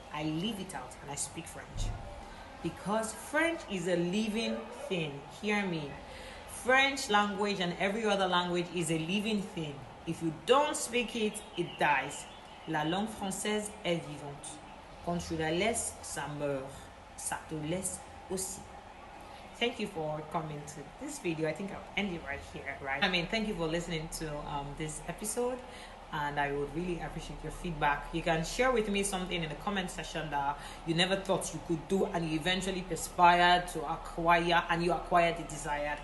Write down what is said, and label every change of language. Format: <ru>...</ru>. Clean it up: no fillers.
<en>I leave it out and I speak French. Because French is a living thing. Hear me. French language and every other language is a living thing. If you don't speak it, it dies.</en> <fr>La langue française est vivante. Quand tu la laisses, ça meurt. Ça te laisse aussi.</fr> <en>Thank you for coming to this video. I think I'll end it right here, right? Thank you for listening to this episode, and I would really appreciate your feedback. You can share with me something in the comment section that you never thought you could do and you eventually perspired to acquire, and you acquired the desired.</en>